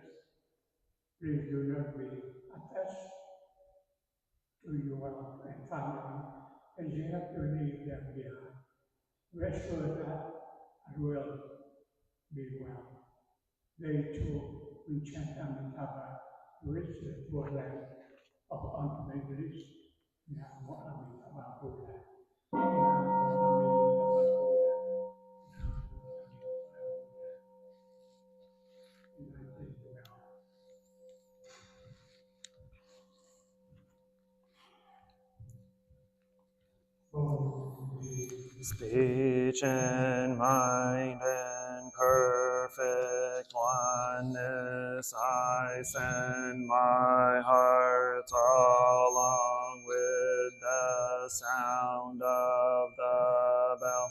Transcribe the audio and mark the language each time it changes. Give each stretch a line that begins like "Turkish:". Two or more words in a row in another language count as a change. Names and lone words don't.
English: Please do not be attached to your family, and you have to leave them behind. Rest assured that I will be well. They too will chant Amitabha to reach the poor land of ultimate bliss.
Sanskrit: नमो अमिताभ बुद्ध। नमो अमिताभ बुद्ध. नमो अमिताभ बुद्ध.
English: And I think well. Speech and mind in perfect oneness, I send my heart along with the sound of the bell.